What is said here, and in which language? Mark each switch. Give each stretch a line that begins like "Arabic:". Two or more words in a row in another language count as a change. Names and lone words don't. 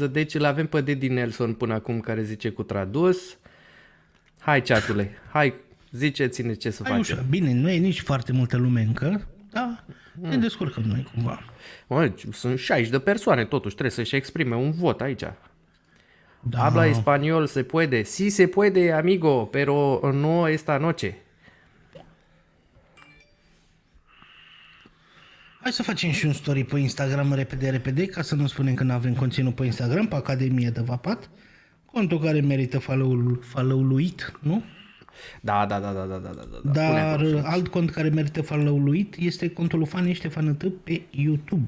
Romanian: Deci îl avem pe Daddy Nelson până acum care zice cu tradus. Hai, chatule, hai, ziceți-ne ce să facem. Ușa. Bine, nu e nici foarte multă lume încă, dar ne descurcăm noi cumva. Mă, sunt 60 de persoane, totuși trebuie să-și exprime un vot aici. Da.
Spanish: Habla español, se puede. Sí se puede, amigo, pero no esta noche.
Romanian: Hai să facem și un story pe Instagram repede, ca să nu spunem că nu avem conținut pe Instagram, pe Academia de Vapat, contul care merită follow-luit, nu? Da. Dar alt cont care merită follow-luit este contul lui Fani Ștefan pe YouTube.